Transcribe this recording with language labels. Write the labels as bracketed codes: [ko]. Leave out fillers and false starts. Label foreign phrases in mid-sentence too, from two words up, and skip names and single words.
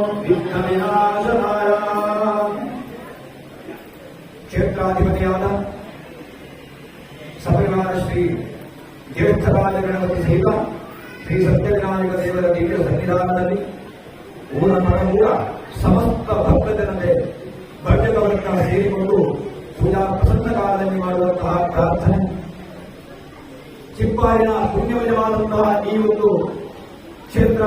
[kn] ವಿಘ್ನವಿನಾಶನಾಯ ಕ್ಷೇತ್ರಾಧಿಪತಿಯಾದ ಸಪರಿವಾರ ಶ್ರೀ ಜ್ಯೇಷ್ಠರಾಜ ಗಣಪತಿ ಸಹಿತ ಶ್ರೀ ಸತ್ಯವಿನಾಯಕ ದೇವರ ದಿವ್ಯ ಸನ್ನಿಧಾನದಲ್ಲಿ ಊರ ಪರಮೂರ ಸಮಸ್ತ ಭಕ್ತಜನತೆ ಭಕ್ತವರ್ಗ ಸೇರಿಕೊಂಡು ಪೂಜಾ ಪ್ರಸನ್ನ ಕಾಲದಲ್ಲಿ ಮಾಡುವಂತಹ ಪ್ರಾರ್ಥನೆ ಚಿಪ್ಪಾರಿನ ಪುಣ್ಯವಜವಾದಂತಹ ಈ ಒಂದು ಕ್ಷೇತ್ರ